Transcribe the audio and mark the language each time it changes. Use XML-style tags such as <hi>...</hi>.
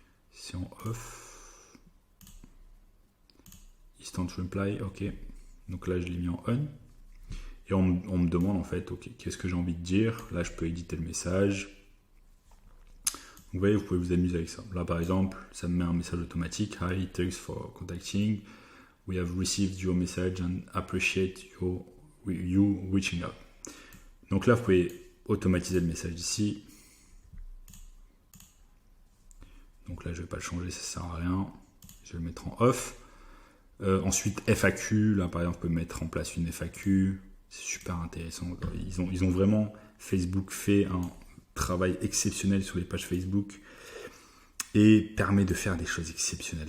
<fr>C'est en off. Instant reply, ok. Donc là, je l'ai mis en on. Et on me demande en fait, ok, qu'est-ce que j'ai envie de dire? Là, je peux éditer le message. Vous voyez, vous pouvez vous amuser avec ça. Là, par exemple, ça me met un message automatique.</fr> <en>Hi, thanks for contacting. We have received your message and appreciate you reaching out.</en> <fr>Donc là, vous pouvez automatiser le message ici. Donc là, je ne vais pas le changer, ça ne sert à rien. Je vais le mettre en off. Ensuite, FAQ. Là, par exemple, vous pouvez mettre en place une FAQ. C'est super intéressant. Ils ont vraiment, Facebook fait un travail exceptionnel sur les pages Facebook et permet de faire des choses exceptionnelles.</fr>